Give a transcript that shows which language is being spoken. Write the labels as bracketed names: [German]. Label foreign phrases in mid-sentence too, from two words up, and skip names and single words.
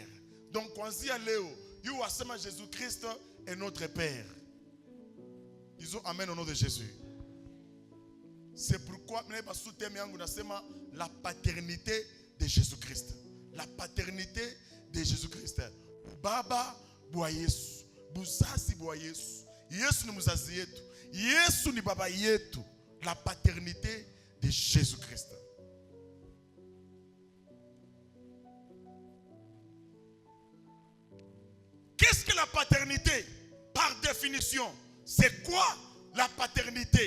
[French] Donc, quand on dit à Léo, Jésus-Christ est notre Père. Disons Amen au nom de Jésus. C'est pourquoi la paternité de Jésus-Christ. La paternité de Jésus-Christ. [Swahili] Baba bwa Yesu, buzazi bwa Yesu. Yesu ni muzazi yetu. Yesu ni baba yetu. [French] La paternité de Jésus-Christ. Qu'est-ce que la paternité? Par définition, c'est quoi la paternité?